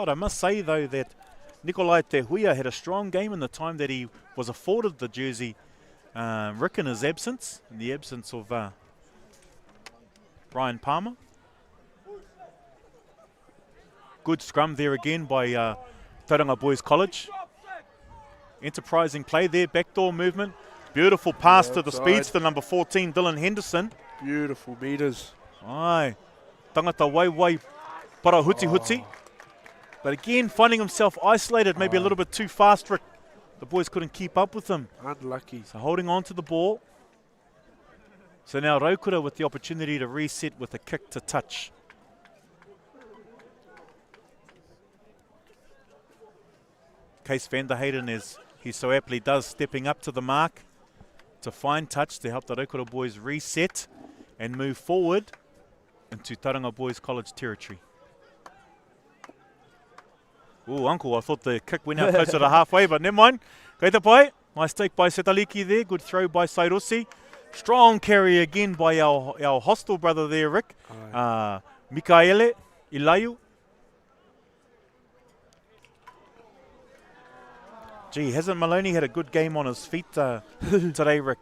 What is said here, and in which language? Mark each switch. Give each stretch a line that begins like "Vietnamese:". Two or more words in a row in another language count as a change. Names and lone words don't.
English: I must say, though, that Nikolai Te Huia had a strong game in the time that he was afforded the jersey, Rick in his absence, in the absence of Ryan Palmer. Good scrum there again by Tauranga Boys College. Enterprising play there, backdoor movement. Beautiful pass to the speedster, number 14, Dylan Henderson. Beautiful meters. Aye.
Māori: Tangata wai para huti.
English: But again, finding himself isolated, maybe a little bit too fast. Rick. The boys couldn't keep up with him. Unlucky. So holding on to the ball. So now Raukura with the opportunity to reset with a kick to touch. Case van der Hayden, as he so aptly does, stepping up to the mark to find touch to help the Rotorua boys reset and move forward into Tauranga Boys College territory. Oh, uncle, I thought the kick went out closer to halfway, but never mind.
Māori: Kei te pai.
English: Nice take by Setaliki there. Good throw by Sairosi. Strong carry again by our hostile brother there, Rick. Mikaele Ilayu. Gee, hasn't Maloney had a good game on his feet today, Rick?